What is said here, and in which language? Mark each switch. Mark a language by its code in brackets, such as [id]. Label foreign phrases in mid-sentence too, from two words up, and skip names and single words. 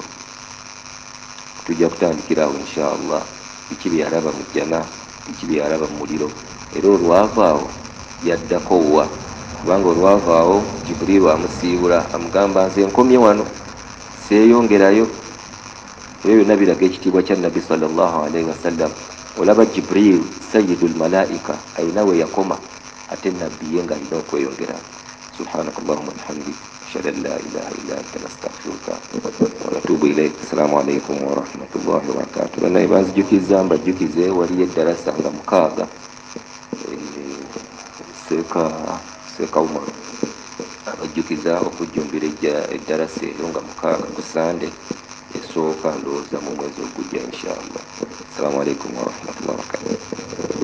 [lg] Tujja kutandikira awo inshallah biki bye yalaba mu jjana, biki bye yalaba mu muliro, era olwava awo yaddako wa, kubanga olwava awo Jibril amusiibula amugamba nze nkomye wano seeyongerayo. Ebyo byonna biraga ekitiibwa kya Nabbi [ar] صلى الله عليه وسلم. [lg] Olaba Jibril [ar] سيد الملائكة [lg] ayina we yakoma, ate nabbi ye ng'alina okweyongera. [ar] سبحانك اللهم وبحمدك أشهد أن لا إله إلا أنت نستغفرك ونتوب إليك. السلام عليكم ورحمة الله وبركاته. [lg] Bana banzijukiza mbajjukize waliyo eddarasa nga 6 Seeka Umar. ojjukiza okujjumbira eddarasa eyo nga 6 ku Sande esooka ndowooza mu mwezi ogujja inshallah. [ar] السلام عليكم ورحمة الله وبركاته.